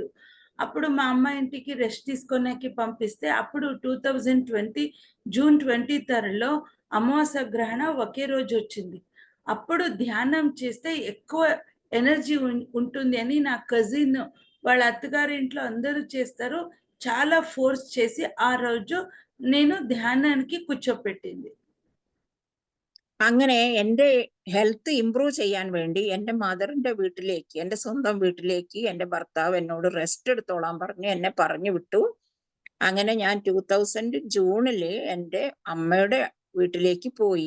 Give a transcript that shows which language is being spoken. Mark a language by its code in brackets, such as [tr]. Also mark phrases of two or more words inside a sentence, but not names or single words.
[te] అప్పుడు మా అమ్మ ఇంటికి రెస్ట్ తీసుకోడానికి పంపిస్తే, అప్పుడు 2020 జూన్ 23లో అమావాస్య గ్రహణం ఒకే రోజు వచ్చింది. అప్పుడు ధ్యానం చేస్తే ఎక్కువ ఎనర్జీ ఉంటుంది అని నా కజిన్ వాళ్ళ అత్తగారింట్లో అందరూ చేస్తారు, చాలా ఫోర్స్ చేసి ఆ రోజు నేను ధ్యానానికి కూర్చోపెట్టింది. [ml] അങ്ങനെ എൻ്റെ [en] health improve [ml] ചെയ്യാൻ വേണ്ടി എൻ്റെ മദറിന്റെ വീട്ടിലേക്ക്, എൻ്റെ സ്വന്തം വീട്ടിലേക്ക് എൻ്റെ ഭർത്താവ് എന്നോട് റെസ്റ്റ് എടുത്തോളാൻ പറഞ്ഞ് എന്നെ പറഞ്ഞു വിട്ടു. അങ്ങനെ ഞാൻ 2000 ജൂണില് എൻ്റെ അമ്മയുടെ വീട്ടിലേക്ക് പോയി.